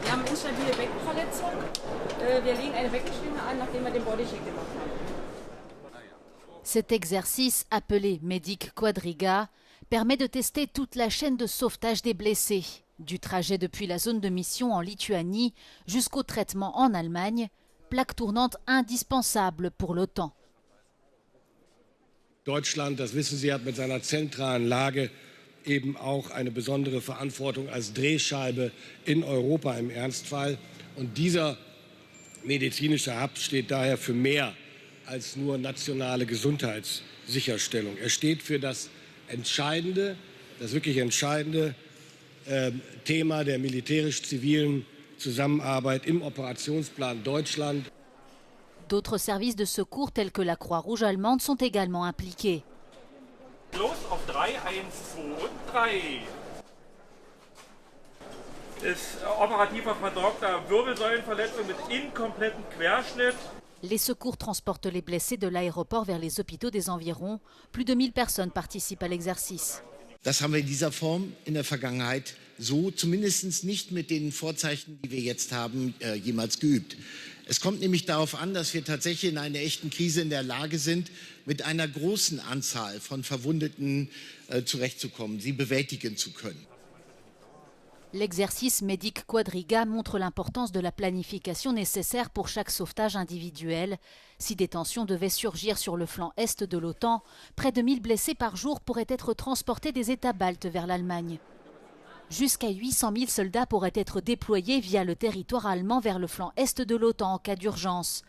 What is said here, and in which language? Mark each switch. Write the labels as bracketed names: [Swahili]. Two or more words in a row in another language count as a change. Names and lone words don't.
[French] Cet exercice, appelé Medic Quadriga, permet de tester toute la chaîne de sauvetage des blessés, du trajet depuis la zone de mission en Lituanie jusqu'au traitement en Allemagne, plaque tournante indispensable pour l'OTAN. [German] Deutschland, das wissen Sie, hat mit seiner zentralen Lage eben auch eine besondere Verantwortung als Drehscheibe in Europa im Ernstfall. Und dieser medizinische Hub steht daher für mehr als nur nationale Gesundheitssicherstellung. Er steht für das entscheidende, das wirklich entscheidende Thema der militärisch-zivilen Zusammenarbeit im Operationsplan Deutschland. [French] D'autres services de secours tels que la Croix-Rouge allemande sont également impliqués. [German] Los auf 3, 1, 2 und 3. Ist operativer versorgter Wirbelsäulenverletzung mit inkompletten Querschnitt. [French] Les secours transportent les blessés de l'aéroport vers les hôpitaux des environs. Plus de 1000 personnes participent à l'exercice. [German] Das haben wir in dieser Form in der Vergangenheit so zumindest nicht mit den Vorzeichen, die wir jetzt haben, jemals geübt. Es kommt nämlich darauf an, dass wir tatsächlich in einer echten Krise in der Lage sind, mit einer großen Anzahl von Verwundeten zurechtzukommen, sie bewältigen zu können. [French] L'exercice Medic Quadriga montre l'importance de la planification nécessaire pour chaque sauvetage individuel. Si des tensions devaient surgir sur le flanc est de l'OTAN, près de 1000 blessés par jour pourraient être transportés des États baltes vers l'Allemagne. Jusqu'à 800 000 soldats pourraient être déployés via le territoire allemand vers le flanc est de l'OTAN en cas d'urgence.